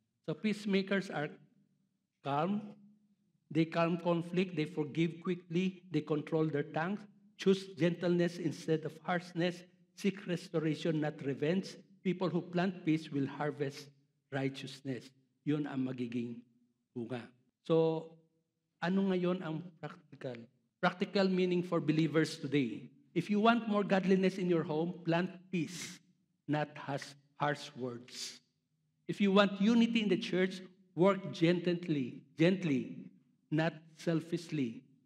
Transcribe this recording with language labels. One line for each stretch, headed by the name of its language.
English: So peacemakers are calm. They calm conflict. They forgive quickly. They control their tongues. Choose gentleness instead of harshness. Seek restoration, not revenge. People who plant peace will harvest righteousness.
Filipino: Yun ang magiging bunga. So, ano ngayon ang practical?
English: Practical meaning for believers today. If you want more godliness in your home, plant peace, not harsh words. If you want unity in the church, work gently, not selfishly.